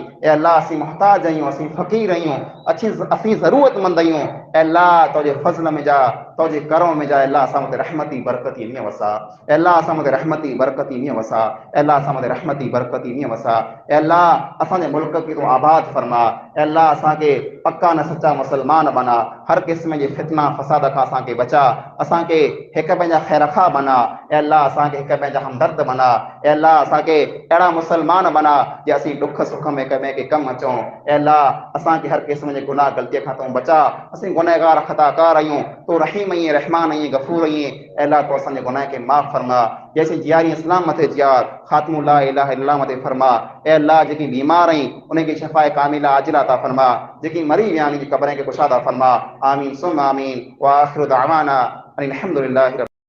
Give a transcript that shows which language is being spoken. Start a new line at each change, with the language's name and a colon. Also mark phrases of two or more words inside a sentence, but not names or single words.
Sindhi: ऐं अल्लाह असीं मुहताज आहियूं, असीं फ़क़ीर आहियूं, असीं ज़रूरतमंद आहियूं। ऐं अल्लाह तुंहिंजे फज़ल में जा, तुंहिंजे करम में जा, अल्लाह असां मथे रहमती बरकती मींहुं वसा। अल्लाह असां मथे रहमती बरकती मींहुं वसा। अल्लाह असां मथे रहमती बरकती मींहुं वसा। अल्लाह असांजे मुल्क खे तूं आबाद फरमा। अल्लाह असांखे पक्का न सच्चा मुसलमान बना, हर क़िस्म जे फितना फसाद खां असांखे बचा, असांखे हिक पंहिंजा ख़ैरख़ा बना। अल्लाह असांखे हिक पंहिंजा हमदर्द बना। अल्लाह असांखे अहिड़ा मुसलमान बना जे असीं ॾुख सुख में हिक ॿिए खे कमु अचूं। अल्लाह असांखे हर क़िस्म जे गुनाह ग़लतीअ खां तूं बचा। असीं गुनहगार ख़ताकार आहियूं, तूं रहीम आहीं, रहमान आहीं, गफ़ूर आहीं। अल्लाह तूं असांजे गुनाह खे माफ़ फरमा। जैसे जियारी इस्लाम मथे जियार, ख़ात्मो
Arabic: لا إله إلا الله
Sindhi: मथे फरमा। ए अल्लाह जेकी बीमार आहीं उनखे शफ़ाए कामिला आजिला अता फरमा, जेकी मरी विया आहिनि जी क़ब्रनि खे कुशादा फरमा।
Arabic: آمين ثم آمين. وآخر دعوانا أن الحمد لله.